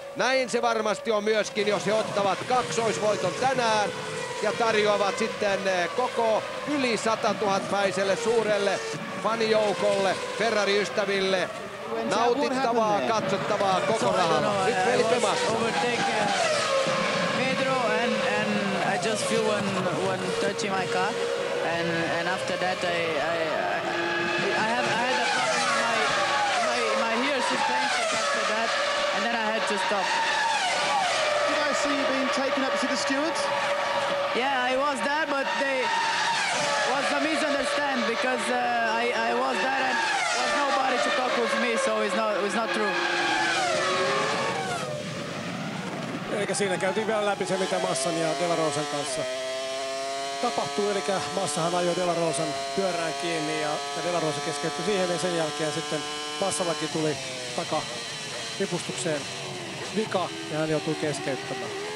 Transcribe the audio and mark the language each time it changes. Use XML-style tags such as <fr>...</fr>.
<fi>Näin se varmasti on myöskin, jos he ottavat kaksoisvoiton tänään ja tarjoavat sitten koko yli 100 000-päiselle suurelle fanijoukolle, Ferrari-ystäville nautittavaa, katsottavaa koko rahalla. Nyt Felipe Massa.</fi> <en>Pedro and I just feel when touching my car and after that I had a problem in my ear suspension after that and then I had to stop. Did I see you being taken up to the stewards? Yeah, I was there, but they was a misunderstand because I was there and was nobody to talk with me, so it's not true.</en> <fi>Eli siinä käytiin vielä läpi se, mitä Massan ja De La Rosan kanssa tapahtui. Eli Massahan ajoi De La Rosan pyörään kiinni ja De La Rosa keskeytyi siihen ja sen jälkeen sitten Massallakin tuli takaripustukseen vika ja hän joutui keskeyttämään.</fi>